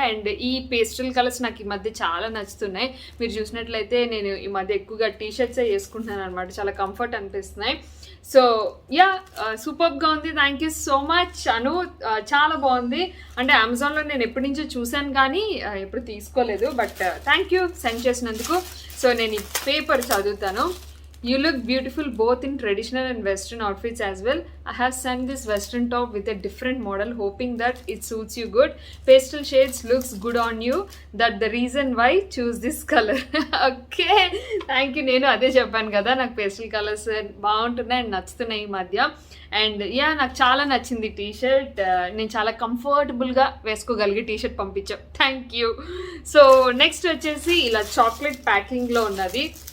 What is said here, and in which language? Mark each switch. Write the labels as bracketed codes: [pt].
[te] And ఈ pastel colours నాకు ఈ మధ్య చాలా నచ్చుతున్నాయి. మీరు చూసినట్లయితే నేను ఈ మధ్య ఎక్కువగా టీ షర్ట్సే వేసుకుంటున్నాను అనమాట. చాలా కంఫర్ట్ అనిపిస్తున్నాయి. సో యా, సూపర్గా ఉంది. [en] Thank you so much Anu. [te] చాలా బాగుంది. అంటే అమెజాన్లో నేను ఎప్పటి నుంచో చూశాను కానీ ఎప్పుడు తీసుకోలేదు. [en] but thank you [te] సెండ్ చేసినందుకు. సో నేను ఈ పేపర్ చదువుతాను. [en] You look beautiful both in traditional and western outfits as well. I have sent this western top with a different model hoping that it suits you good. Pastel shades looks good on you. That the reason why choose this color. Okay, thank you. [te] నేను అదే చెప్పాను కదా, నాకు pastel colours బాగుంటున్నాయి and నచ్చుతున్నాయి ఈ మధ్య. And yeah, నాకు చాలా నచ్చింది టీ షర్ట్. నేను చాలా కంఫర్టబుల్గా వేసుకోగలిగే టీ షర్ట్ పంపించాం. Thank you. సో నెక్స్ట్ వచ్చేసి ఇలా చాక్లెట్ ప్యాకింగ్లో ఉన్నది.